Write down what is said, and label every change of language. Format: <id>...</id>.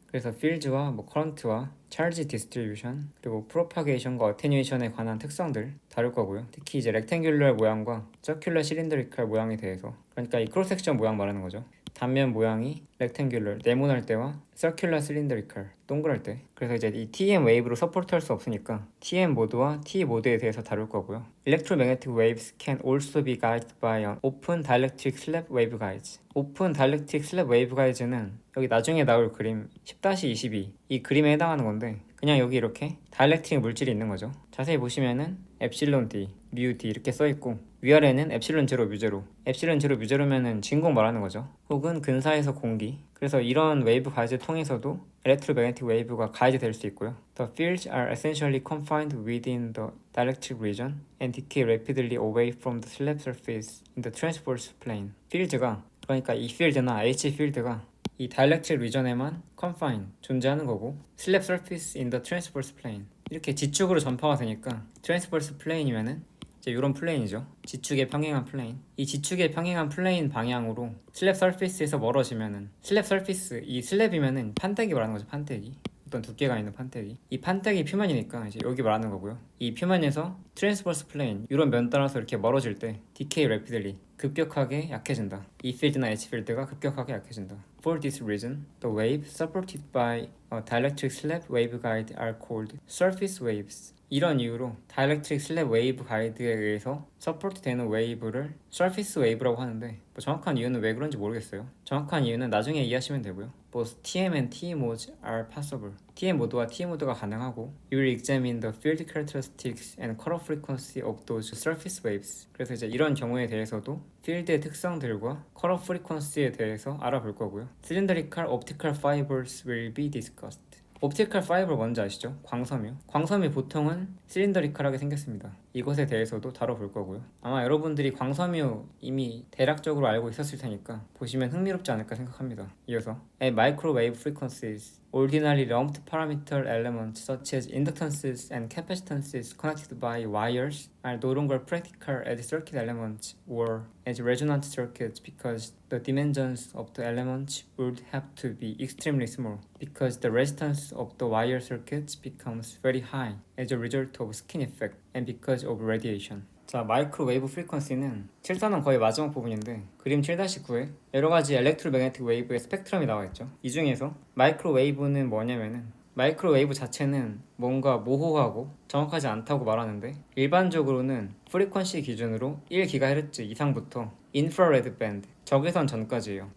<ko>그래서 필드와 커런트와 charge distribution 그리고 propagation과 attenuation에 관한 특성들 다룰 거고요. 특히 이제 rectangular 모양과 circular cylindrical 모양에 대해서 그러니까 이 크로스 섹션 모양 말하는 거죠. 단면 모양이 rectangular 네모날 때와 circular cylindrical 동그랄 때 그래서 이제 이 TM 웨이브로 서포트할 수 없으니까 TM 모드와 T 모드에 대해서 다룰 거고요.</ko> <en>Electromagnetic waves can also be guided by an open dielectric slab waveguides.</en> <ko>오픈 다이렉트릭 슬랩 웨이브가이즈는 여기 나중에 나올 그림 10-22 이 그림에 해당하는 건데 그냥 여기 이렇게 다이렉트릭 물질이 있는 거죠. 자세히 보시면은 엡실론 D, 뮤 D 이렇게 써있고 위아래는 엡실론 제로 뮤 제로 엡실론 제로 뮤 제로면은 진공 말하는 거죠. 혹은 근사에서 공기 그래서 이런 웨이브 가이즈 통해서도 엘렉트로매그네틱 웨이브가 가이즈 될 수 있고요.</ko> <en>The fields are essentially confined within the dielectric region and decay rapidly away from the slab surface in the transverse plane.</en> <ko>필드가 그러니까 이 필드나 H 필드가 이 다이렉트릭 리전에만 confine 존재하는 거고</ko> <en>slab surface in the transverse plane</en> <ko>이렇게 지축으로 전파가 되니까 transverse plane이면은 이제 이런 플레인이죠. 지축에 평행한 플레인. 이 지축에 평행한 플레인 방향으로 슬랩 서피스에서 멀어지면은 슬랩 서피스 이 슬랩이면은 판때기 말하는 거죠. 판때기. 어떤 두께가 있는 판때기. 이 판때기 표면이니까 이제 여기 말하는 거고요. 이 표면에서 트랜스버스 플레인 이런 면 따라서 이렇게 멀어질 때 decay rapidly 급격하게 약해진다. 이 필드나 H 필드가 급격하게 약해진다.</ko> <en>For this reason, the waves supported by a dielectric slab waveguide are called surface waves.</en> <ko>이런 이유로 다이렉트릭 슬랩 웨이브 가이드에 의해서 서포트 되는 웨이브를 서피스 웨이브라고 하는데 뭐 정확한 이유는 왜 그런지 모르겠어요. 정확한 이유는 나중에 이해하시면 되고요.</ko> <en>Both TM and TE modes are possible.</en> <ko>TM 모드와 TE 모드가 가능하고</ko> <en>You will examine the field characteristics and cutoff frequency of those surface waves.</en> <ko>그래서 이제 이런 경우에 대해서도 필드의 특성들과 cutoff frequency에 대해서 알아볼 거고요.</ko> <en>Cylindrical optical fibers will be discussed.</en> <ko>옵티컬 파이버 뭔지 아시죠? 광섬유. 광섬이 보통은 실린더리컬하게 생겼습니다. 이것에 대해서도 다뤄볼 거고요. 아마 여러분들이 광섬유 이미 대략적으로 알고 있었을 테니까 보시면 흥미롭지 않을까 생각합니다. 이어서</ko> <en>at microwave frequencies ordinary lumped parameter elements such as inductances and capacitances connected by wires are no longer practical as circuit elements or as resonant circuits because the dimensions of the elements would have to be extremely small because the resistance of the wire circuits becomes very high as a result of skin effect and because of radiation.</en> <ko>자, 마이크로웨이브 프리퀀시는 7단원 거의 마지막 부분인데 그림 7-9에 여러가지 엘렉트로매그네틱 웨이브의 스펙트럼이 나와있죠. 이 중에서 마이크로웨이브는 뭐냐면은 마이크로웨이브 자체는 뭔가 모호하고 정확하지 않다고 말하는데 일반적으로는 프리퀀시 기준으로 1GHz 이상부터 인프라레드 밴드 적외선 전까지예요.</ko>